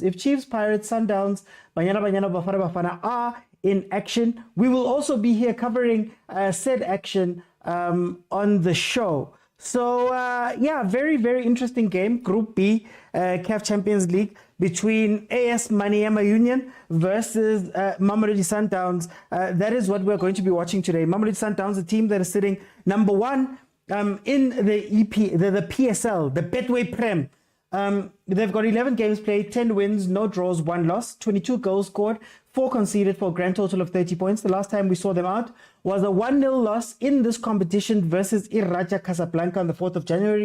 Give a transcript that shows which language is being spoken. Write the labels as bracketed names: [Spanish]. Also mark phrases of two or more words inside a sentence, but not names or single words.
[English] If Chiefs, Pirates, Sundowns, Banyana, Bafana are in action, we will also be here covering said action on the show. So, yeah, very, very interesting game. Group B, CAF Champions League, between AS Maniema Union versus Mamelodi Sundowns. That is what we're going to be watching today. Mamelodi Sundowns, a team that is sitting number one in the PSL, the Betway Prem. They've got 11 games played, 10 wins, no draws, 1 loss, 22 goals scored, 4 conceded for a grand total of 30 points. The last time we saw them out was a 1-0 loss in this competition versus Raja Casablanca on the 4th of January.